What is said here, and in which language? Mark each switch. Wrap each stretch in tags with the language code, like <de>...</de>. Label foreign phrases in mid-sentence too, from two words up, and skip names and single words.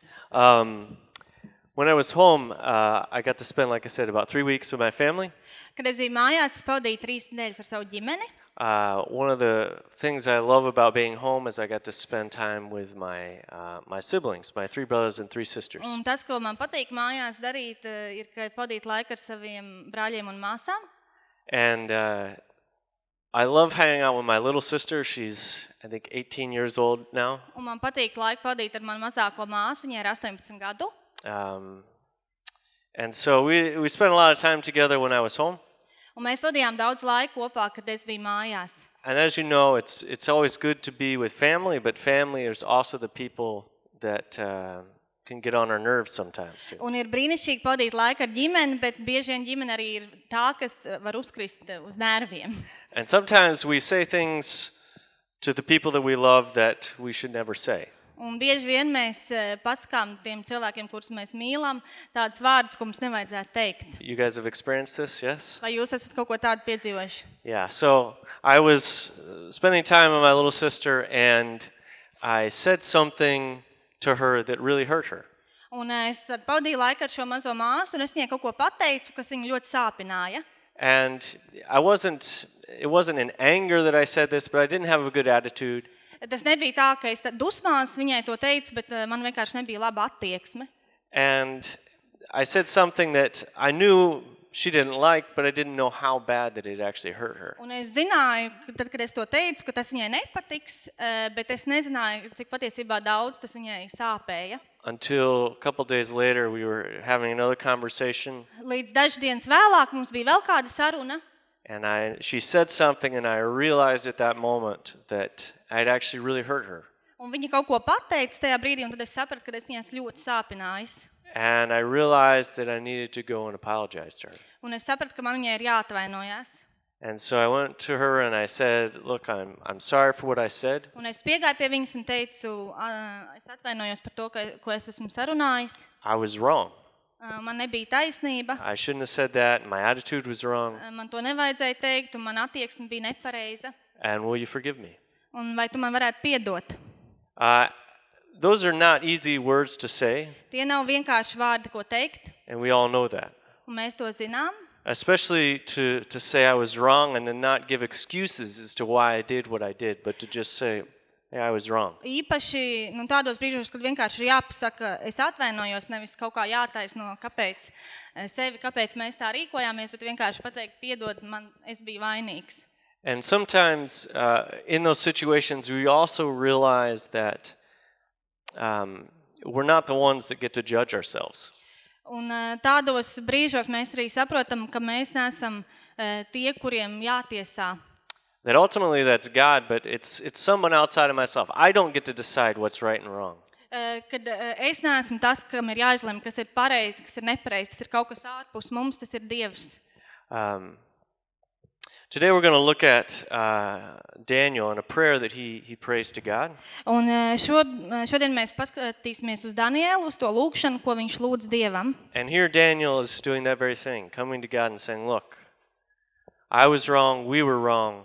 <en>When I was home, I got to spend, like I said, about 3 weeks with my family.</en> <lv>Kad es biju mājās, es pavadīju 3 nedēļas ar savu ģimeni.</lv> <en>One of the things I love about being home is I got to spend time with my siblings, my 3 brothers and 3 sisters.</en> <lv>Un tas, ko man patīk mājās darīt, ir, ka pavadīt laiku ar saviem brāļiem un māsām.</lv> <en>And I love hanging out with my little sister. She's, I think, 18 years old now.</en> <lv>Un man patīk laiku pavadīt ar manu mazāko māsu, viņai ir 18 gadu.</lv> <en>And so we spent a lot of time together when I was home.</en> <lv>Un mēs pavadījām daudz laiku kopā, kad es biju mājās.</lv> <en>And as you know, it's always good to be with family, but family is also the people that can get on our nerves sometimes too.</en> <lv>Un ir brīnišķīgi pavadīt laiku ar ģimeni, bet bieži vien ģimene arī ir tā, kas var uzkrist uz nerviem.</lv> <en>And sometimes we say things to the people that we love that we should never say.</en> <lv>Un bieži vien mēs pasakām tiem cilvēkiem, kurus mēs mīlam, tādus vārdus, ko mums nevajadzētu teikt.</lv> <en>You guys have experienced this, yes?</en> <lv>Vai jūs esat kaut ko tādu piedzīvojuši?</lv> <en>Yeah, so I was spending time with my little sister and I said something to her that really hurt her.</en> <lv>Un es pavadīju laiku ar šo mazo māsu, un es viņai kaut ko pateicu, kas viņu ļoti sāpināja.</lv> <en>And it wasn't in anger that I said this, but I didn't have a good attitude.</en> <lv>Tas nebija tā, ka es dusmās viņai to teicu, bet man vienkārši nebija laba attieksme.</lv> <en>And I said something that I knew she didn't like, but I didn't know how bad that it actually hurt her.</en> <lv>Un es zināju, tad, kad es to teicu, ka tas viņai nepatiks, bet es nezināju, cik patiesībā daudz tas viņai sāpēja.</lv> <en>Until a couple days later, we were having another conversation.</en> <lv>Līdz dažas dienas vēlāk mums bija vēl kāda saruna.</lv> <en>And she said something, and I realized at that moment that I'd actually really hurt her.</en> <lv>Un viņa kaut ko pateica tajā brīdī, un tad es sapratu, ka es viņai ļoti sāpinājis.</lv> <en>And I realized that I needed to go and apologize to her.</en> <lv>Un es sapratu, ka man viņai ir jāatvainojas.</lv> <en>And so I went to her and I said, "Look, I'm sorry for what I said."</en> <lv>Un es piegāju pie viņas un teicu, es atvainojos par to, ko es esmu sarunājis.</lv> <en>I was wrong.</en> <lv>Man nebija taisnība.</lv> <en>I shouldn't have said that. My attitude was wrong.</en> <lv>Man to nevajadzēja teikt, un man attieksme bija nepareiza.</lv> <en>And will you forgive me?</en> <lv>Un vai tu man varētu piedot?</lv> <en>Those are not easy words to say.</en> <lv>Tie nav vienkārši vārdi, ko teikt.</lv> <en>And we all know that.</en> <lv>Un mēs to zinām.</lv> <en>Especially to say I was wrong and then not give excuses as to why I did what I did, but to just say, "Hey, I was wrong."</en> <lv>Īpaši tādos brīžos, kad vienkārši ir jāpasaka, es atvainojos, nevis kaut kā jātaisno, kāpēc mēs tā rīkojāmies, bet vienkārši pateikt, piedod, es biju vainīgs.</lv> <en>And sometimes in those situations, we also realize that we're not the ones that get to judge ourselves.</en> <lv>Un tādos brīžos mēs arī saprotam, ka mēs neesam tie, kuriem jātiesā.</lv> <en>That ultimately that's God, but it's someone outside of myself. I don't get to decide what's right and wrong.</en> <lv>Kad es neesmu tas, kam ir jāizlem, kas ir pareizi, kas ir nepareizi, tas ir kaut kas ārpus mums, tas ir Dievs.</lv> <en>Today we're going to look at Daniel and a prayer that he prays to God.</en> <lv>Un šodien mēs paskatīsimies uz Daniēlu, uz to lūgšanu, ko viņš lūdz Dievam.</lv> <en>And here Daniel is doing that very thing, coming to God and saying, "Look, I was wrong, we were wrong."</en>